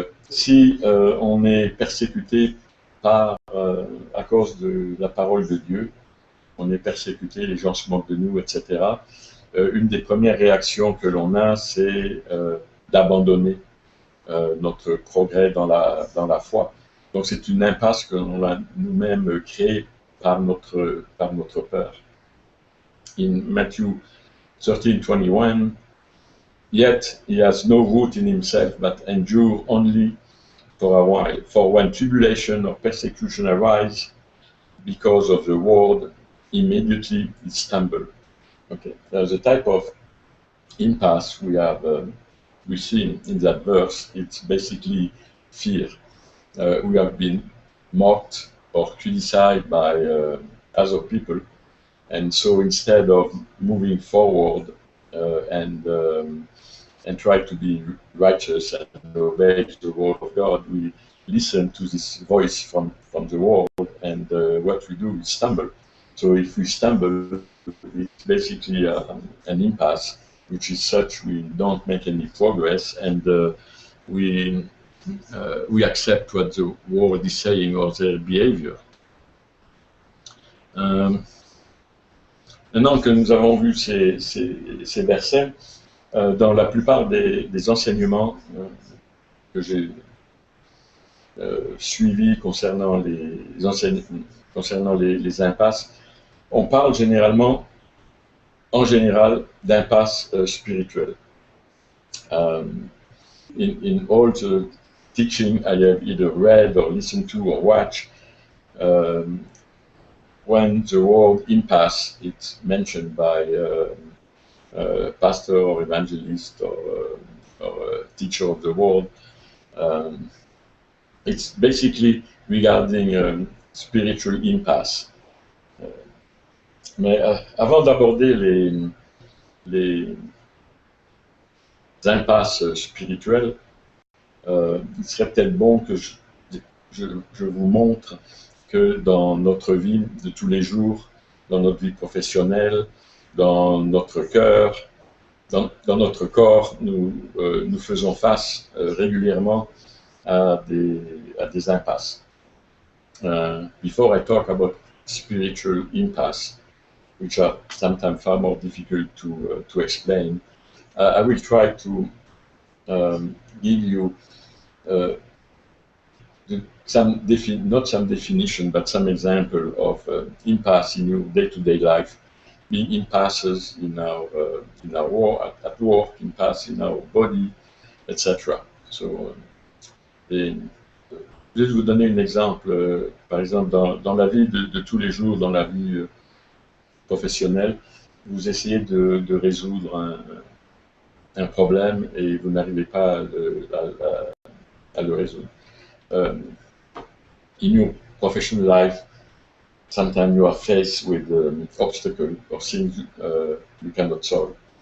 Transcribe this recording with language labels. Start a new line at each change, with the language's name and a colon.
French: Si on est persécuté à cause de la parole de Dieu, on est persécuté, les gens se moquent de nous, etc. Une des premières réactions que l'on a, c'est d'abandonner notre progrès dans la foi. Donc c'est une impasse que l'on a nous-mêmes créée par notre peur.
English: In Matthew 13:21, yet he has no root in himself, but endure only for a while. For when tribulation or persecution arise because of the word, immediately he stumbles. Okay, there's a type of impasse we see in that verse. It's basically fear. We have been mocked or criticized by other people, and so instead of moving forward and try to be righteous and obey the word of God, we listen to this voice from the world, and what we do is stumble. So if we stumble, it's basically an impasse, which is such we don't make any progress, and we accept what the world is saying or their behavior.
French: Maintenant que nous avons vu ces versets, dans la plupart des enseignements que j'ai suivis concernant les impasses, on parle en général d'impasse spirituelle.
English: In all the teaching I have either read or listened to or watched, when the word impasse is mentioned by pastor or evangelist or teacher of the word, it's basically regarding spiritual impasse.
French: Mais avant d'aborder les impasses spirituelles, il serait peut-être bon que je vous montre que dans notre vie de tous les jours, dans notre vie professionnelle, dans notre cœur, dans notre corps, nous faisons face régulièrement à des impasses.
English: Before I talk about spiritual impasse, which are sometimes far more difficult to explain, I will try to give you not some definition, but some example of impasse in your day-to-day life, being impasses in our at work, impasse in our body, etc.
French: So, je vais vous donner un exemple. Par exemple, dans la vie de tous les jours, dans la vie professionnelle, vous essayez de résoudre un problème et vous n'arrivez pas à le résoudre.
English: In your professional life, sometimes you are faced with obstacles or things you cannot solve.